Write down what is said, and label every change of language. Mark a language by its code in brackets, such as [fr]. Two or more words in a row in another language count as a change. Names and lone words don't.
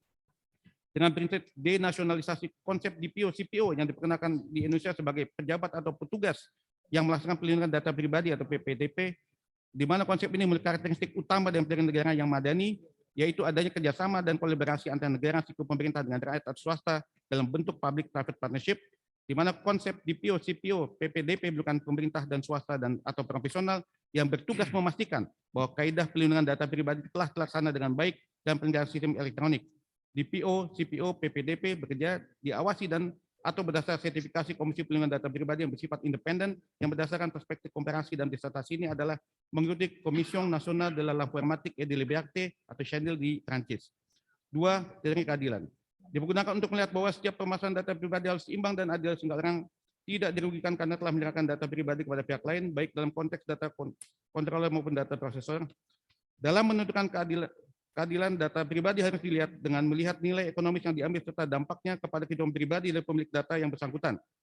[id] Dengan prinsip denasionalisasi, konsep DPO, CPO yang diperkenalkan di Indonesia sebagai pejabat atau petugas yang melaksanakan pelindungan data pribadi atau PPDP, di mana konsep ini memiliki karakteristik utama dari negara yang madani, yaitu adanya kerjasama dan kolaborasi antara negara, sipil pemerintah dengan rakyat atau swasta dalam bentuk [en] public-private partnership, [id] di mana konsep DPO, CPO, PPDP bukan pemerintah dan swasta dan atau profesional yang bertugas memastikan bahwa kaidah pelindungan data pribadi telah terlaksana dengan baik dalam penyelenggaraan sistem elektronik. DPO, CPO, PPDP bekerja diawasi dan atau berdasar sertifikasi Komisi Pelindungan Data Pribadi yang bersifat independen yang berdasarkan perspektif komparasi dan disertasi ini adalah mengikuti Commission Nationale de l'Informatique et de la Liberté atau CNIL di Prancis. 2. Teori keadilan. Digunakan untuk melihat bahwa setiap permasalahan data pribadi harus seimbang dan adil sehingga orang tidak dirugikan karena telah menyerahkan data pribadi kepada pihak lain, baik dalam konteks [en] data controller [id] maupun data prosesor. Dalam menentukan keadilan data pribadi harus dilihat dengan melihat nilai ekonomis yang diambil serta dampaknya kepada kehidupan pribadi dari pemilik data yang bersangkutan.